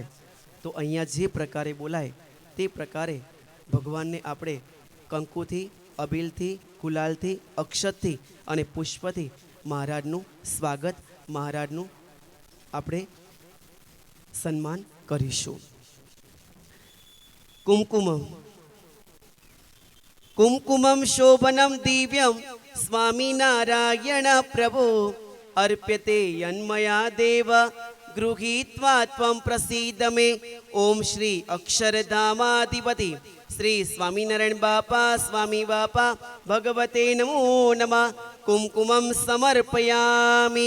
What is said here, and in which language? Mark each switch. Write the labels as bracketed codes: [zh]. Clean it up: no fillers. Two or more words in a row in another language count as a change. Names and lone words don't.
[gu] તો અહીંયા જે પ્રકારે બોલાય તે પ્રકારે ભગવાનને આપણે કંકુથી, અબીલથી, ગુલાલથી, અક્ષતથી અને પુષ્પથી મહારાજનું સ્વાગત, મહારાજનું આપણે સન્માન કરીશું। [sa] કુમકુમમ કુમકુમમ શોભનમ દિવ્યમ સ્વામિનારાયણ પ્રભુ, अर्प्यते यन्मया देव गृहीत्वा त्वं प्रसीद मे। ओम श्री अक्षरधामाधिपति श्री स्वामीनारायण बापा स्वामी बापा भगवते नमो नमः। कुमकुमं समर्पयामि।